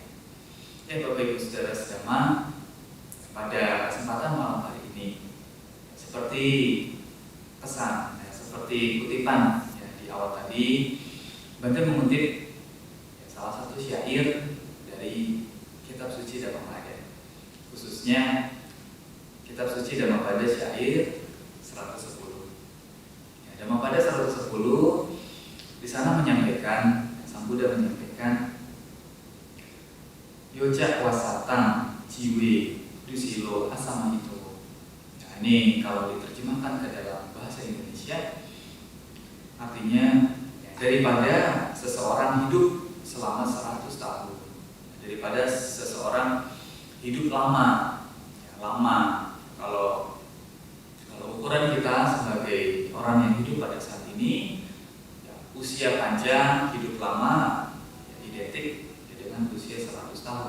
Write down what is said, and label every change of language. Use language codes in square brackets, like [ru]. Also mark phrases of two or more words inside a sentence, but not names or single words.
[id] Ya Bapak Ibu Saudara sedama, pada kesempatan malam hari ini, seperti pesan, ya, seperti kutipan ya, di awal tadi, Bante mengutip ya, salah satu syair dari Kitab Suci Dhammapada, khususnya Kitab Suci Dhammapada syair 110. Ya, Dhammapada 110 di sana menyampaikan, Sang Buddha menyampaikan, [pi] Yoja wasatang jiwe dusilo asama itu. [id] Nah, ini kalau diterjemahkan ke dalam bahasa Indonesia, artinya daripada seseorang hidup selama 100 tahun, daripada seseorang hidup lama, ya, lama. Kalau ukuran kita sebagai orang yang hidup pada saat ini, ya, usia panjang, hidup lama, ya, identik ya, dengan usia 100 tahun.